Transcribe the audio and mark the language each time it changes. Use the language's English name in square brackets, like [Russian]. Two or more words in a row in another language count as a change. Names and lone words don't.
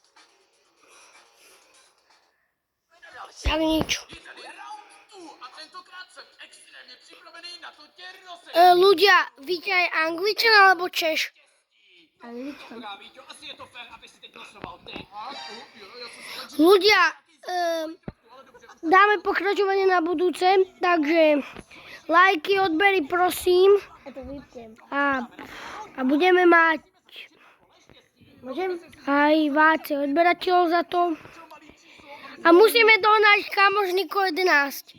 [Czech] Pojďme na další. [Slovak] Tak nič. [Czech] Je tady round 2 a tentokrát jsem extrémně připravený na to tě rozjet. [Slovak] Ľudia, Víťa je Angličan alebo Češ? Angličan. [Czech] Dobrá, Víťo, asi je to fér, aby si teď losoval ty. A to, jo, já jsem se tak [Slovak] Ľudia, dáme pokračovanie na budúce, takže lajky, odbery prosím A to vypnem. a budeme mať Môžem? aj váce odberateľov za to. A musíme dohnať kamožníko 11.